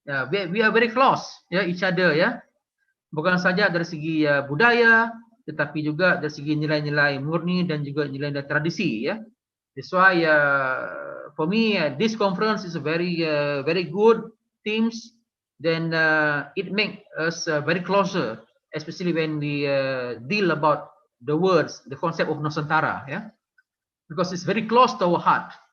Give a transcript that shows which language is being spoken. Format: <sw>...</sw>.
<en>We are very close, ya, each other, ya.</en> <id>Bukan saja dari segi budaya, tetapi juga dari segi nilai-nilai murni dan juga nilai-nilai tradisi, ya.</id> <en>That's why for me this conference is a very good themes then it makes us very closer, especially when we deal about the words, the concept of Nusantara, yeah, because it's very close to our heart.</en>